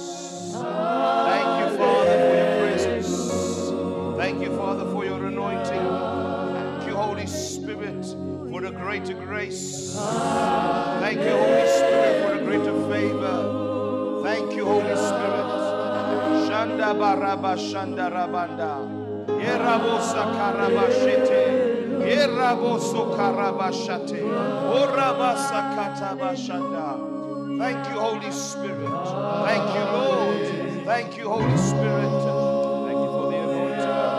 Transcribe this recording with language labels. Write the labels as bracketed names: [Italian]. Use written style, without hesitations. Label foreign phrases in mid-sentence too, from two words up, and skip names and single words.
[English] Thank you, Father, for your presence. Thank you, Father, for your anointing. Thank you, Holy Spirit, for the greater grace. Thank you, Holy Spirit, for the greater favor. Thank you, Holy Spirit. Shanda baraba shanda rabanda. Yerabosa karabashete. Yeraboso karabashate. Orabasa katabashanda. Thank you, Holy Spirit. Thank you, Lord. Thank you, Holy Spirit. Thank you for the anointing.